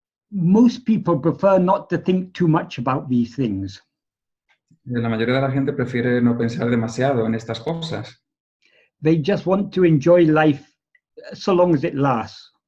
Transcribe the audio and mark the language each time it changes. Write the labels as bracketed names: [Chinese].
[English] Most people prefer not to think too much about these things. [Spanish] La mayoría de la gente prefiere no pensar demasiado en estas cosas. [English] They just want to enjoy life so long as it lasts.